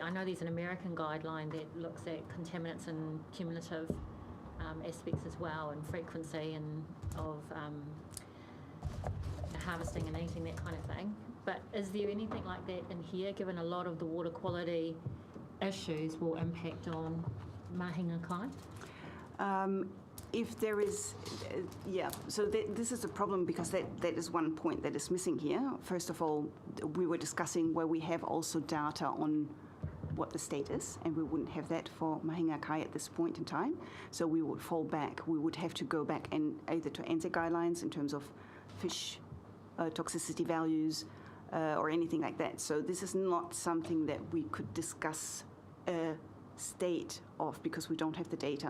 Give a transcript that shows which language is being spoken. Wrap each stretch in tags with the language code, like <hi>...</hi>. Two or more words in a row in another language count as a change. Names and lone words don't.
<en>I know there's an American guideline that looks at contaminants and cumulative aspects as well, and frequency and of harvesting and eating, that kind of thing. But is there anything like that in here, given a lot of the water quality issues will impact on</en> <mi>mahinga kai?</mi> <en>If there is, so this is a problem because that is one point that is missing here. First of all, we were discussing where we have also data on what the state is, and we wouldn't have that for</en> <mi>mahinga kai</mi> <en>at this point in time. So we would fall back. We would have to go back and either to ANZAC guidelines in terms of fish toxicity values or anything like that. So this is not something that we could discuss a state of because we don't have the data.</en>